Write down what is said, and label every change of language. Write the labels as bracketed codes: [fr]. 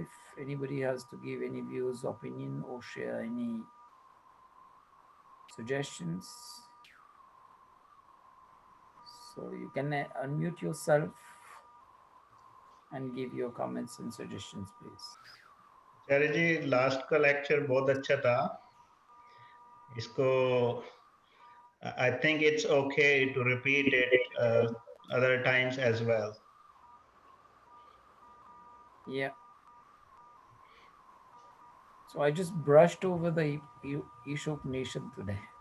[en] If anybody has to give any views, opinion, or share any suggestions, so you can unmute yourself and give your comments and suggestions, please. [hi] Acharya ji last का lecture बहुत अच्छा था. इसको [en] I think it's okay to repeat it other times as well. Yeah. So I just brushed over the Ishopanishad today.